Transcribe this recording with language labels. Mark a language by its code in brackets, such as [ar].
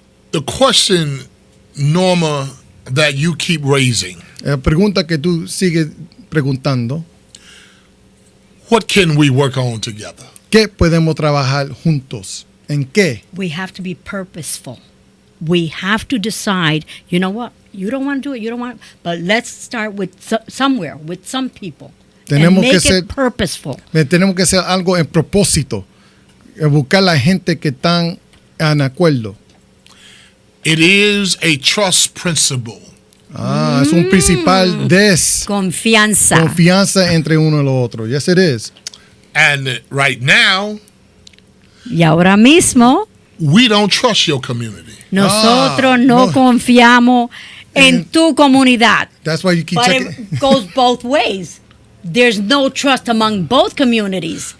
[en] The question, Norma, that you keep raising, [es] La pregunta que tú sigues preguntando, [en] what can we work on together? [es] ¿qué podemos trabajar juntos? ¿En qué? [en] we have to be purposeful. We have to decide, you know what, you don't want to do it, you don't want, but let's start with somewhere, with some people. [es] Tenemos [en] and make [es] que ser- [en] it purposeful. [es] Tenemos que hacer algo en propósito. Buscar la gente que están en acuerdo. [en] It is a trust principle. [es] Es un principal Confianza. confianza entre uno y el otro. [en] Yes, it is. And right now, [es] Y ahora mismo, [en] we don't trust your community. [es] nosotros no confiamos en tu comunidad. [en] That's why you keep But checking. it goes both ways. There's no trust among both communities.